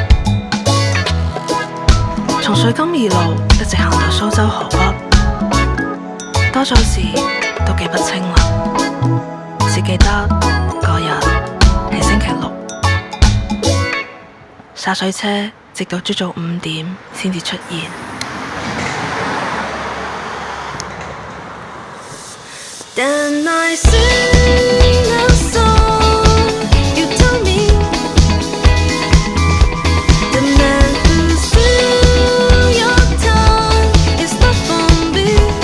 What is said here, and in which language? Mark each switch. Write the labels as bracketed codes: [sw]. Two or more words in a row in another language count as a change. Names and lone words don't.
[yue] 從水金二路一直行到蘇州河北，多數事都記不清啦，只記得嗰日係星期六，灑水車直到朝早5點先至出現。 [en] Then I sing a song, you tell me the man who steals your time is not for me.